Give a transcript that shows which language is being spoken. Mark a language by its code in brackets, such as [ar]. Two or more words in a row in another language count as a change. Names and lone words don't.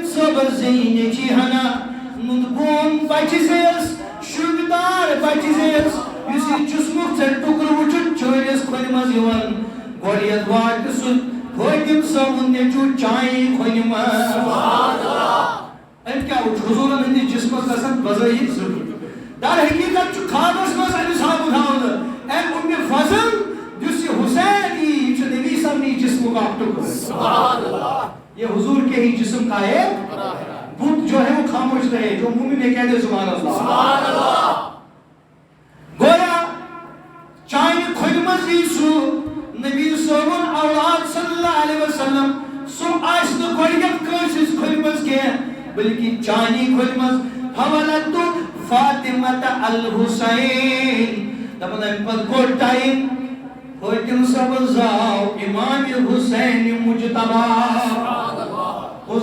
[ks] صبر زینہِ چی ہنا نُنٛدبون بچہِ زیس شُبدار بچہِ زیس یُس یہِ جسمُک ژےٚ ٹُکرٕ وٕچھُتھ چٲنِس کھۄنہِ منٛز یِوان گۄڈٕنیتھ واتہِ سُہ فاطم صٲبُن نیٚچوٗ چانہِ کھۄنہِ منٛز أمۍ کیٛاہ وٕچھ حضوٗرن ہٕنٛدِس جسمس گژھان بظٲہِر ضروٗرت در حقیٖقت چھُ خوابس منٛز أمِس آمُت ہاونہٕ اے اُمہِ فضل یُس یہِ حُسین یی چھُ نبی صاحب نی جسمُک اکھ ٹُکرٕ [ur] یہ حضور کے ہی جسم کا ایک بت جو ہے وہ خاموش رہے جو منہ میں کہہ دے [ar] سبحان اللہ [ks] گویا چانہِ کھۄنہِ منٛز یی سُہ نبی صٲبُن اولاد [ar] صلی اللہ علیہ وسلم [ks] سُہ آسہِ نہٕ گۄڈٕنیتھ کٲنٛسہِ ہٕنٛز کھۄنہِ منٛز کینٛہہ بلکہ چانی کھۄنہِ منٛز حولت فاطمۃ الحسین دپان امہِ پتہٕ کوٚڑ ٹایم فاطم صٲبس زاو امام حسین مجتبیٰ کُس